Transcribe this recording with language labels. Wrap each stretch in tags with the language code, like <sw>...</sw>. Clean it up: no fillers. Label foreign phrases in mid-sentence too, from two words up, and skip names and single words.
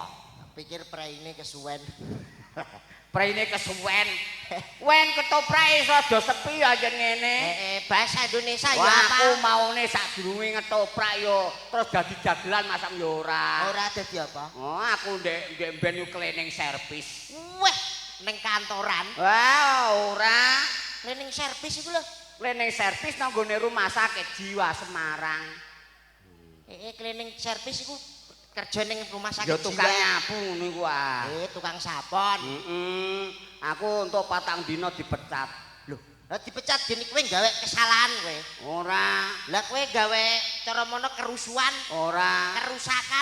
<jv>Pikir preine kesuwen. Preine kesuwen. Wen ketoprake iso do sepi aja ngene.</jv> <id>Bahasa Indonesia ya</id> <jv>Wah, apa? aku maune sadurunge ngetoprak yo terus dadi dagelan masam yo ora. Ora dadi apa? Oh, aku ndek ben yo</jv> <en>cleaning service.</en> <jv>Wah, ning kantoran. Wah, ora.</jv> <en>Cleaning service</en> <jv>iku lho.</jv> <en>Cleaning service</en> <jv>nang gone</jv> <id>rumah sakit Jiwa Semarang.</id> <en>Cleaning service</en> <jv>iku kerja ning</jv> <id>rumah sakit.</id> <jv>Ya tukang nyapu ngono iku ah. Tukang sapon. Aku untuk 4 dina dipecat. Loh, dipecat gini kowe gawe kesalahan kowe. Ora. Lah kowe gawe cara mono kerusuhan, Ora. kerusakan.</jv>